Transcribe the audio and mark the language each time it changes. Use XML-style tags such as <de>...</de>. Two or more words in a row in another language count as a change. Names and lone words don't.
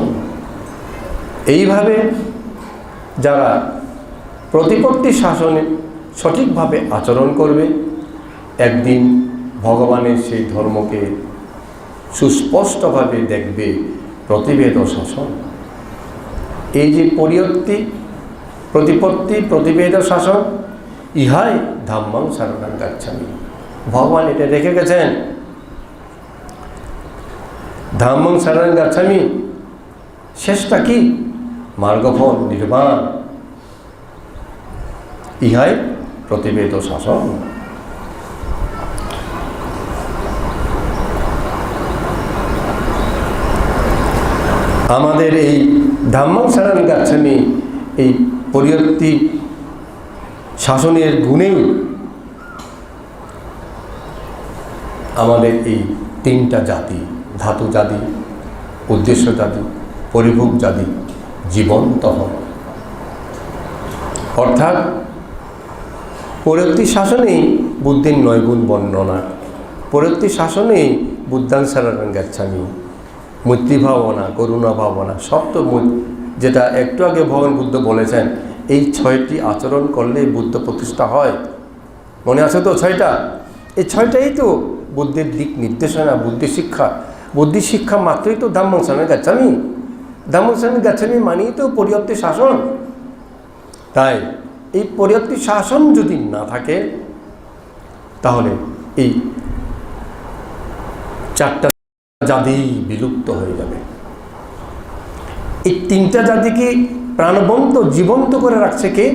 <bn>এইভাবে যারা প্রতিপত্তি শাসনে সঠিকভাবে আচরণ করবে, একদিন ভগবানের সেই ধর্মকে সুস্পষ্টভাবে দেখবে প্রতিভেদ শাসন। এই যে প্রতিপত্তি প্রতিভেদ শাসন, ইহাই</bn> <pi>ধাম্মং শরণং গচ্ছামি।</pi> <bn>ভগবান এটা রেখে গেছেন।</bn> <pi>ধাম্মং শরণং গচ্ছামি</pi> <bn>শেষটা কি? মার্গফল নির্বাণ। ইহাই প্রতিভেদ শাসন। আমাদের এই</bn> <pi>ধাম্মং শরণং গচ্ছামি</pi> <bn>এই পরিয়ত্তি শাসনের গুণেই আমাদের এই 3টা জাতি, ধাতু জাতি, উদ্দেশ্য জাতি, পরিভোগ জাতি জীবন্ত হয়। অর্থাৎ পরিয়ত্তি শাসনেই বুদ্ধের 9 গুণ বর্ণনা, পরিয়ত্তি শাসনেই</bn> <pi>বুদ্ধাং শরণং গচ্ছামি,</pi> <bn>মৈত্রী ভাবনা, করুণা ভাবনা, সপ্তম যেটা একটু আগে ভগবান বুদ্ধ বলেছেন, এই 6টি আচরণ করলে বুদ্ধ প্রতিষ্ঠা হয়। মনে আছে তো 6টা? এই 6টাই তো বুদ্ধের দিক নির্দেশনা, বুদ্ধি শিক্ষা। বুদ্ধি শিক্ষা মাত্রই তো</bn> <pi>ধাম্মং শরণং গচ্ছামি। ধাম্মং শরণং গচ্ছামি</pi> <bn>মানেই তো পরিয়ত্তি শাসন। তাই এই পরিয়ত্তি শাসন যদি না থাকে তাহলে এই 4টা জাতি বিলুপ্ত হয়ে যাবে। এই 3টা জাতিকে প্রাণবন্ত জীবন্ত করে রাখছে কে?</bn>